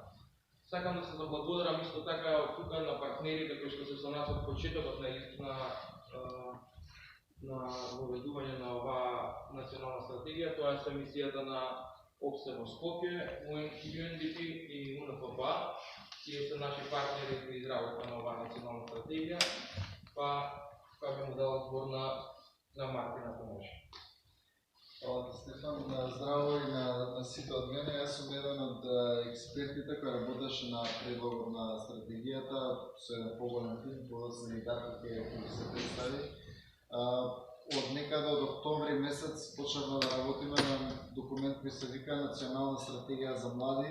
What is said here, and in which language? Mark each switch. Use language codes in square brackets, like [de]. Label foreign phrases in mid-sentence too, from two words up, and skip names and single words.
[mk] Сакам да се заблагодарам исто така тука на партнерите кои што се со нас од почетокот на воведување на оваа национална стратегија. Тоа е мисијата на ОПСЕ во Скопје, UNDP и UNFPA. Тие се наши партнери за изработка на оваа национална стратегија. Па би му дал збор на Мартина, ако може. Хвала Стефан, здраво и на sите од мене. Јас сум еден од експертите кој работеше на предлогот на стратегијата со еден поголем тим, подоцна и Дарко ќе се представи. Од некаде од октомври месец почнавме да работиме на документ кој се вика Национална стратегија за млади.